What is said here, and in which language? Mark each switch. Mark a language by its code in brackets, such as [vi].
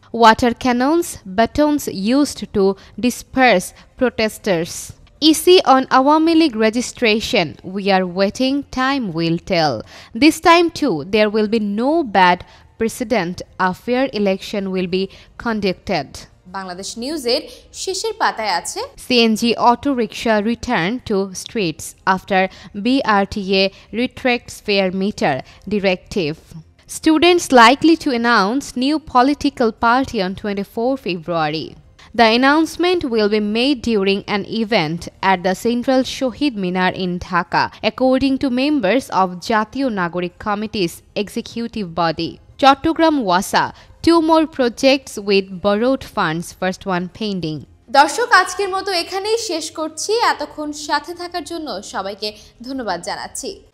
[en] Water cannons, batons used to disperse protesters. EC on Awami League registration. We are waiting, time will tell. This time too, there will be no bad precedent. A fair election will be conducted. [bn] Bangladesh নিউজের শেষের পাতায় আছে [en] CNG auto rickshaw return to streets after BRTA retracts fare meter directive. Students likely to announce new political party on 24 February. The announcement will be made during an event at the Central Shohid Minar in Dhaka, according to members of Jatiyo Nagorik Committee's executive body. Chattogram Wasa, 2 more projects with borrowed funds, first one pending. [bn] দর্শক, আজকের মতো এখানেই শেষ করছি। এতক্ষণ সাথে থাকার জন্য সবাইকে ধন্যবাদ জানাচ্ছি।